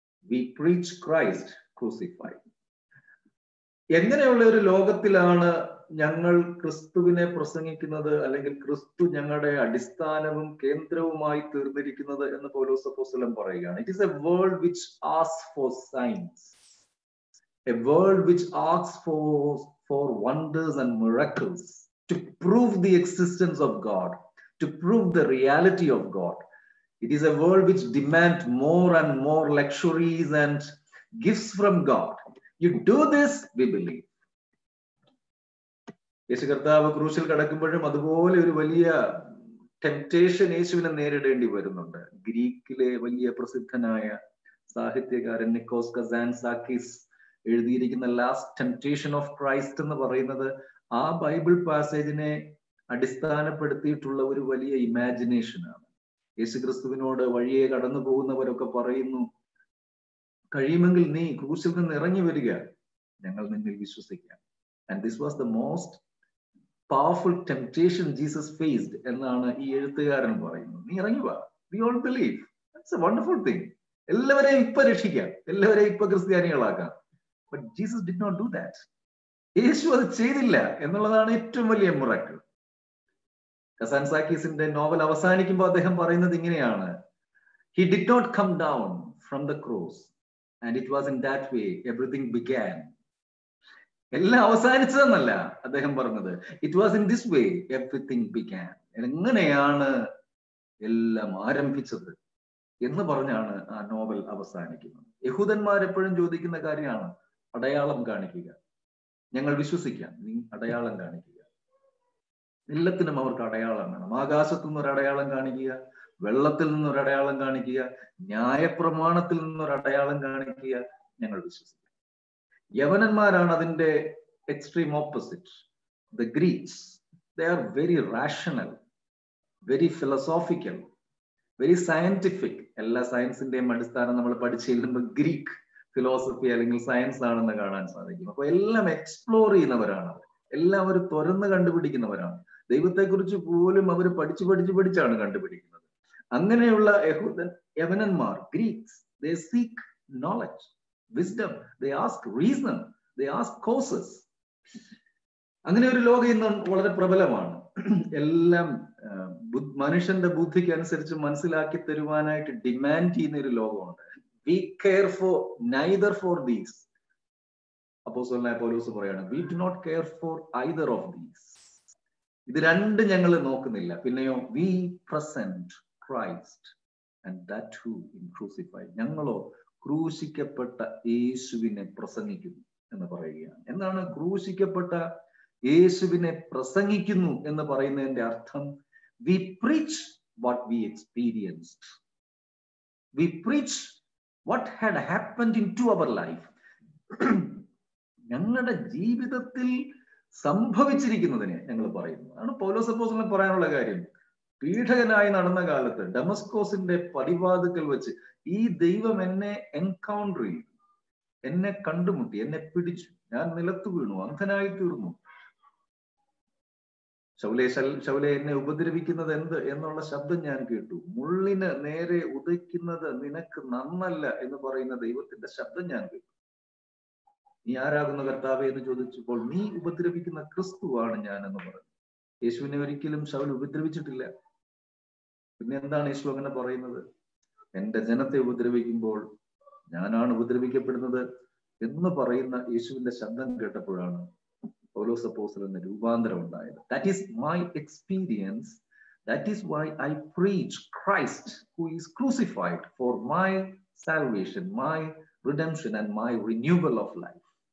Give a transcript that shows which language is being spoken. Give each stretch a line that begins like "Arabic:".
English: We preach Christ crucified.
Malayalam: എങ്ങനെയുള്ള ഒരു ലോകത്തിലാണ് ഞങ്ങൾ ക്രിസ്തുവിനെ പ്രസംഗിക്കുന്നത്, അല്ലെങ്കിൽ ക്രിസ്തു ഞങ്ങളുടെ അടിസ്ഥാനവും കേന്ദ്രവുമായി തീർന്നിരിക്കുന്നത് എന്ന് പൗലോസ് അപ്പോസ്തലൻ പറയുകയാണ്.
English: It is a world which asks for signs, a world which asks for wonders and miracles to prove the existence of God, to prove the reality of God. It is a world which demands more and more luxuries and gifts from God. You do this, we believe.
Malayalam: യേശു കർത്താവ് ക്രൂശിൽ കിടക്കുമ്പോഴും അതുപോലെ ഒരു വലിയ temptation യേശുവിനെ നേരിടേണ്ടി വരുന്നുണ്ട്. ഗ്രീക്കിലെ വലിയ പ്രസിദ്ധനായ സാഹിത്യകാരൻ നിക്കോസ് കസാൻസാക്കിസ് എഴുതിയിരിക്കുന്ന ലാസ്റ്റ് ടെംപ്റ്റേഷൻ ഓഫ് ക്രൈസ്റ്റ് എന്ന് പറയുന്നത് ആ ബൈബിൾ പാസേജിനെ അടിസ്ഥാനപ്പെടുത്തിയിട്ടുള്ള ഒരു വലിയ ഇമാജിനേഷനാണ്. യേശുക്രിസ്തുവിനോട് വഴിയെ കടന്നു പോകുന്നവരൊക്കെ പറയുന്നു, കഴിയുമെങ്കിൽ നീ ക്രൂശിൽ നിന്ന് ഇറങ്ങി വരിക, ഞങ്ങൾ നിന്നിൽ വിശ്വസിക്കാം.
English: and this was the most powerful temptation Jesus faced
Malayalam: എന്നാണ് ഈ എഴുത്തുകാരൻ പറയുന്നത്. നീ ഇറങ്ങി വാ,
English: We all believe, that's a wonderful thing.
Malayalam: എല്ലാവരെയും ഇപ്പൊ രക്ഷിക്കാം, എല്ലാവരെയും ഇപ്പൊ ക്രിസ്ത്യാനികളാക്കാം.
English: But Jesus did not do that.
Malayalam: യേശു അത് ചെയ്തില്ല എന്നുള്ളതാണ് ഏറ്റവും വലിയ മിറക്കിൾ. കസാൻസാക്കീസിന്റെ നോവൽ അവസാനിക്കുമ്പോൾ അദ്ദേഹം പറയുന്നത് ഇങ്ങനെയാണ്,
English: he did not come down from the cross and it was in that way everything began.
Malayalam: എല്ലാം അവസാനിച്ചതെന്നല്ല അദ്ദേഹം പറഞ്ഞത്,
English: it was in this way everything began.
Malayalam: എങ്ങനെയാണ് എല്ലാം ആരംഭിച്ചത് എന്ന് പറഞ്ഞാണ് ആ നോവൽ അവസാനിക്കുന്നത്. യഹൂദന്മാർ എപ്പോഴും ചോദിക്കുന്ന കാര്യമാണ്, അടയാളം കാണിക്കുക, ഞങ്ങൾ വിശ്വസിക്കാം, നീ അടയാളം കാണിക്കുക. എല്ലാത്തിനും അവർക്ക് അടയാളം വേണം. ആകാശത്തു നിന്നൊരു അടയാളം കാണിക്കുക, വെള്ളത്തിൽ നിന്നൊരു അടയാളം കാണിക്കുക, ന്യായപ്രമാണത്തിൽ നിന്നൊരു അടയാളം കാണിക്കുക, ഞങ്ങൾ വിശ്വസിക്കും. യവനന്മാരാണ് അതിന്റെ extreme opposite.
English: The Greeks, they are very rational, very philosophical, very scientific.
Malayalam: എല്ലാ സയൻസിന്റെയും അടിസ്ഥാനം നമ്മൾ പഠിച്ചു ചെല്ലുമ്പോൾ ഗ്രീക്ക് ഫിലോസഫി അല്ലെങ്കിൽ സയൻസ് ആണെന്ന് കാണാൻ സാധിക്കും. അപ്പൊ എല്ലാം എക്സ്പ്ലോർ ചെയ്യുന്നവരാണ്, എല്ലാവരും തുറന്ന് കണ്ടുപിടിക്കുന്നവരാണ്. ദൈവത്തെക്കുറിച്ച് പോലും അവർ പഠിച്ചാണ് കണ്ടുപിടിക്കുന്നത്. അങ്ങനെയുള്ള യവനന്മാർ, Greeks,
English: they seek knowledge, wisdom, they ask reason, they ask causes.
Malayalam: അങ്ങനെ ഒരു ലോകം ഇന്ന് വളരെ പ്രബലമാണ്. എല്ലാം മനുഷ്യന്റെ ബുദ്ധിക്ക് അനുസരിച്ച് മനസ്സിലാക്കി തരുവാനായിട്ട് ഡിമാൻഡ് ചെയ്യുന്ന ഒരു ലോകമുണ്ട്.
English: We care for neither for these.
Malayalam: അപ്പോസ്തലനായ പൗലോസ് പറയാണ്,
English: we do not care for either of these.
Malayalam: ഇത് രണ്ട് ഞങ്ങൾ നോക്കുന്നില്ല. പിന്നെയോ
English: we present Christ and that too in crucified.
Malayalam: ഞങ്ങളോ ക്രൂശിക്കപ്പെട്ട യേശുവിനെ പ്രസംഗിക്കുന്നു എന്ന് പറയുകയാണ്. എന്താണ് ക്രൂശിക്കപ്പെട്ട യേശുവിനെ പ്രസംഗിക്കുന്നു എന്ന് പറയുന്നതിന്റെ അർത്ഥം?
English: We preach what we experienced. We preach what had happened into our life.
Malayalam: ഞങ്ങളുടെ ജീവിതത്തിൽ സംഭവിച്ചിരിക്കുന്നതിനെ ഞങ്ങൾ പറയുന്നു. അതാണ് പൗലോസ് അപ്പോസ്തലൻ പറയാനുള്ള കാര്യം. പീഡകനായി നടന്ന കാലത്ത് ഡമസ്കോസിന്റെ പടിവാതിക്കൽ വെച്ച് ഈ ദൈവം എന്നെ എൻകൗണ്ടർ ചെയ്തു, എന്നെ കണ്ടുമുട്ടി, എന്നെ പിടിച്ചു, ഞാൻ നിലത്ത് വീണു, അന്ധനായി തീർന്നു. ശൗലേ എന്നെ ഉപദ്രവിക്കുന്നത് എന്ത് എന്നുള്ള ശബ്ദം ഞാൻ കേട്ടു. മുള്ളിന് നേരെ ഉദിക്കുന്നത് നിനക്ക് നന്നല്ല എന്ന് പറയുന്ന ദൈവത്തിന്റെ ശബ്ദം ഞാൻ കേട്ടു. നീ ആരാകുന്ന കർത്താവേ എന്ന് ചോദിച്ചപ്പോൾ നീ ഉപദ്രവിക്കുന്ന ക്രിസ്തുവാണ് ഞാൻ എന്ന് പറഞ്ഞു. യേശുവിനെ ഒരിക്കലും ശൗൽ ഉപദ്രവിച്ചിട്ടില്ല. പിന്നെ എന്താണ് യേശു അങ്ങനെ പറയുന്നത്? എന്റെ ജനത്തെ ഉപദ്രവിക്കുമ്പോൾ ഞാനാണ് ഉപദ്രവിക്കപ്പെടുന്നത് എന്ന് പറയുന്ന യേശുവിന്റെ ശബ്ദം കേട്ടപ്പോഴാണ് പൗലോസ് അപ്പോസ്തലന് രൂപാന്തരം ഉണ്ടായത്.
English: That is my experience. That is why I preach Christ who is crucified for my salvation, my redemption and my renewal of life.